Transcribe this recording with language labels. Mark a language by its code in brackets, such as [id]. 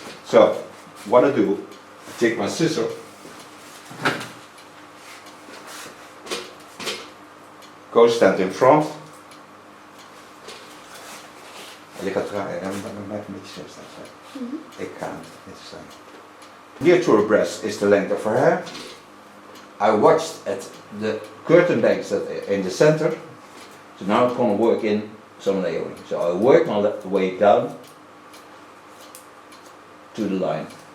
[en] So what I do, I take my scissor, go stand in front. [nl] Je gaat draaien en dan maak je een beetje zo staan. Ik ga niet staan. [en] Near to her breast is the length of her hair. I watched at the curtain bangs that are in the center. So now I'm going to work in some layering. So I work my way down to the line.